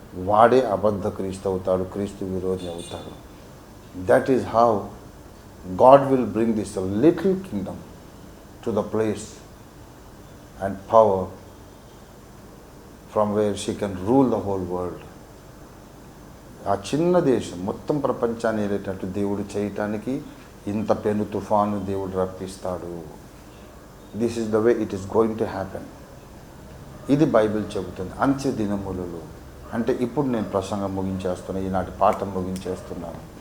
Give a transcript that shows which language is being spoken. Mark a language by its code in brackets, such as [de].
[te] వాడే అబద్ధ క్రీస్తు అవుతాడు, క్రీస్తు విరోధి అవుతాడు. [en] That is how God will bring this little kingdom to the place and power from where she can rule the whole world. [te] ఆ చిన్న దేశం మొత్తం ప్రపంచాన్ని ఏలేటట్టు దేవుడు చేయటానికి ఇంత పెను తుఫాను దేవుడు రప్పిస్తాడు. [en] This is the way it is going to happen. [te] ఇది బైబిల్ చెబుతుంది. అంత్య దినములలో అంటే ఇప్పుడు నేను ప్రసంగం ముగించేస్తున్నాను, ఈనాటి పాఠం ముగించేస్తున్నాను.